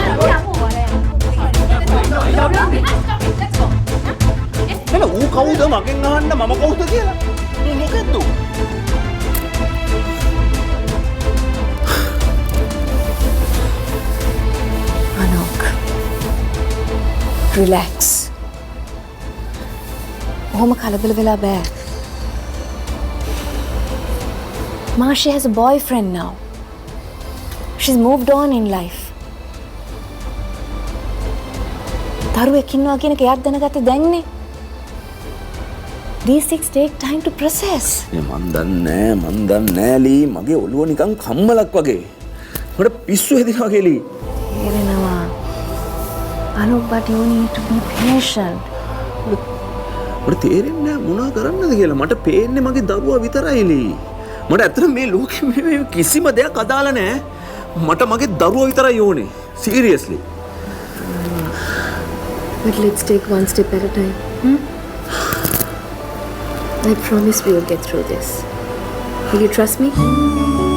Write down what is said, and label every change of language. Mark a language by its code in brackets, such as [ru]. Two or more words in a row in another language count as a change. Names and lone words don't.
[si] එළ ඌ කවුද මගෙන් අහන්න මම කවුද කියලා? මොකද්ද? අනුක්. රිලැක්ස්. ඔහොම කලබල වෙලා බෑ. [en] Marshi has a boyfriend now. She's moved on in life. [si] දරුවෙක් ඉන්නවා කියන එක එයාත් දැනගත්තේ දැන්නේ. [en] These things take time to process. [si] මන් දන්නේ ලී මගේ ඔළුව නිකන් කම්මලක් වගේ. මට පිස්සු හැදිනවා වගේ ලී. තේරෙනවා. [en] Anup, but you need to be patient. [si] මට තේරෙන්නේ නැහැ මොනවා කරන්නද කියලා. මට පේන්නේ මගේ දරුවා විතරයි ලී. මට ඇත්තට මේ ලෝකෙ මේ කිසිම දෙයක් අදාළ නැහැ. මට මගේ දරුවා විතරයි ඕනේ. [en] Seriously. But let's take one step at a time. I promise we will get through this. Will you trust me?